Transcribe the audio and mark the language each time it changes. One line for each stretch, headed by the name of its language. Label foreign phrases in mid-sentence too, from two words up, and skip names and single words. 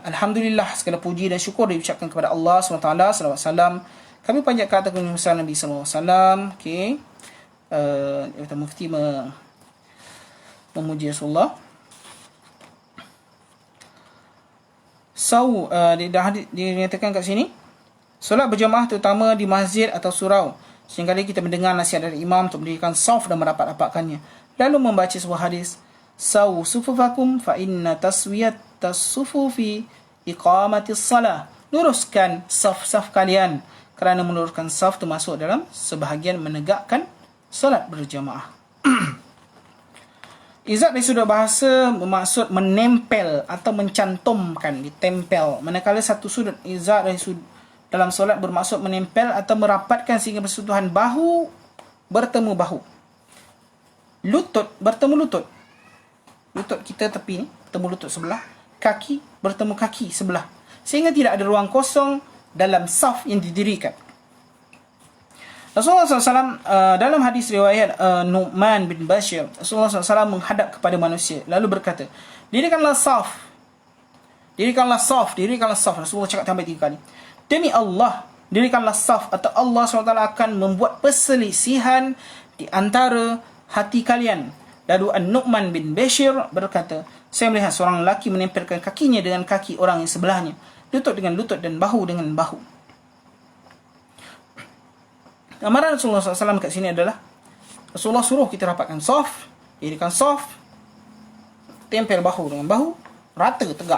Malay: Alhamdulillah, segala puji dan syukur diucapkan kepada Allah SWT. Salawat salam kami panjatkan atas kemuliaan Nabi SAW. Okey, Jabatan Mufti memuji Rasulullah. Dia nyatakan kat sini, solat berjemaah terutama di masjid atau surau, seringkali kita mendengar nasihat dari imam untuk mendirikan saf dan merapat-rapatkannya, lalu membaca sebuah hadis,
Arabic: سووا صفوفكم فإن تسوية الصفوف إقامة الصلاة.
Malay: Luruskan saf-saf kalian, kerana meluruskan saf termasuk dalam sebahagian menegakkan solat berjemaah. Izat dari sudut bahasa bermaksud menempel atau mencantumkan, ditempel. Manakala satu sudut izat dari dalam solat bermaksud menempel atau merapatkan sehingga bersentuhan bahu bertemu bahu, lutut bertemu lutut. Lutut kita tepi ni bertemu lutut sebelah, kaki bertemu kaki sebelah, sehingga tidak ada ruang kosong dalam saf yang didirikan. Rasulullah SAW dalam hadis riwayat Nu'man bin Bashir, Rasulullah SAW menghadap kepada manusia lalu berkata, dirikanlah saf, dirikanlah saf, dirikanlah saf. Rasulullah cakap sampai 3 kali. Demi Allah, dirikanlah saf, atau Allah SWT akan membuat perselisihan di antara hati kalian. Lalu An-Nu'man bin Bashir berkata, saya melihat seorang lelaki menempelkan kakinya dengan kaki orang yang sebelahnya, lutut dengan lutut dan bahu dengan bahu. Amaran Rasulullah SAW kat sini adalah Rasulullah suruh kita rapatkan saf, dirikan saf, tempel bahu dengan bahu, rata, tegak.